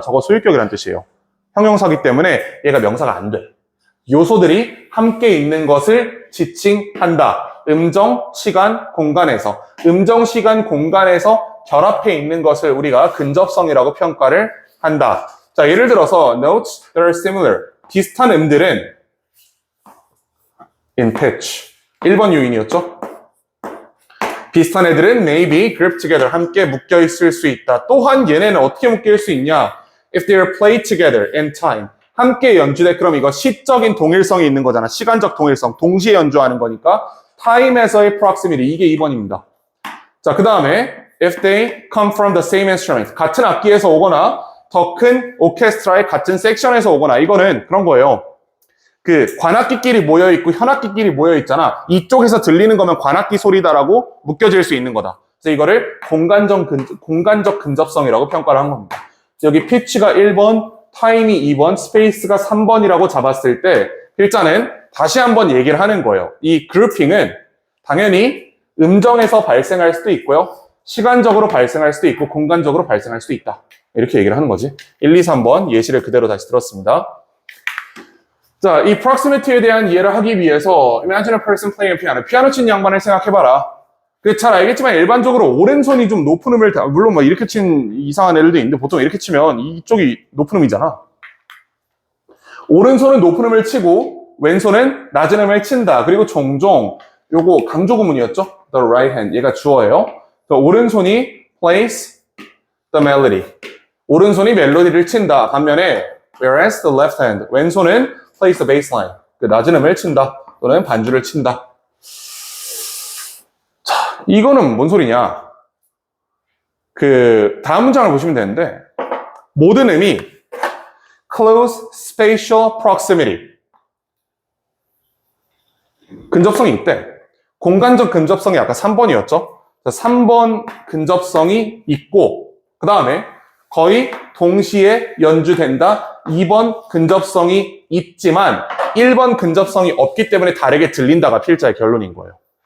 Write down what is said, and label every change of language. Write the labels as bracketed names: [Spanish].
[Korean] 저거 소유격이란 뜻이에요. 형용사기 때문에 얘가 명사가 안 돼. 요소들이 함께 있는 것을 지칭한다. 음정, 시간, 공간에서. 음정, 시간, 공간에서 결합해 있는 것을 우리가 근접성이라고 평가를 한다. 자, 예를 들어서 [English] notes that are similar. [Korean] 비슷한 음들은 [English] in pitch. [Korean] 1번 요인이었죠? 비슷한 애들은 [English] may be grouped together. [Korean] 함께 묶여 있을 수 있다. 또한 얘네는 어떻게 묶일 수 있냐? [English] If they are played together in time. [Korean] 함께 연주돼. 그럼 이거 시적인 동일성이 있는 거잖아. 시간적 동일성. 동시에 연주하는 거니까 time에서의 proximity. 이게 2번입니다. 자, 그 다음에 [English] if they come from the same instrument. [Korean] 같은 악기에서 오거나 더 큰 오케스트라의 같은 섹션에서 오거나 이거는 그런 거예요. 그 관악기끼리 모여있고 현악기끼리 모여있잖아. 이쪽에서 들리는 거면 관악기 소리다라고 묶여질 수 있는 거다. 그래서 이거를 공간적 근접성이라고 평가를 한 겁니다. 여기 피치가 1번, 타임이 2번, 스페이스가 3번이라고 잡았을 때 필자는 다시 한번 얘기를 하는 거예요. 이 그룹핑은 당연히 음정에서 발생할 수도 있고요. 시간적으로 발생할 수도 있고 공간적으로 발생할 수도 있다. 이렇게 얘기를 하는 거지. 1, 2, 3번 예시를 그대로 다시 들었습니다. 자, 이 proximity에 대한 이해를 하기 위해서 [English] imagine a person playing a piano. [Korean] 피아노 치는 양반을 생각해봐라. 잘 알겠지만 일반적으로 오른손이 좀 높은 음을 물론 뭐 이렇게 친 이상한 애들도 있는데 보통 이렇게 치면 이쪽이 높은 음이잖아. 오른손은 높은 음을 치고 왼손은 낮은 음을 친다. 그리고 종종 요거 강조 구문이었죠? [English] The right hand. [Korean] 얘가 주어예요. 오른손이 [English] plays the melody. [Korean] 오른손이 멜로디를 친다. 반면에 [English] whereas the left hand. [Korean] 왼손은 [English] plays the bass line. [Korean] 그 낮은 음을 친다. 또는 반주를 친다. 자, 이거는 뭔 소리냐? 그 다음 문장을 보시면 되는데 모든 음이 [English] close spatial proximity. [Korean] 근접성이 있대. 공간적 근접성이 아까 3번이었죠? 3번 근접성이 있고, 그 다음에 거의 동시에 연주된다. 2번 근접성이 있지만 1번 근접성이 없기 때문에 다르게 들린다가 필자의 결론인 거예요.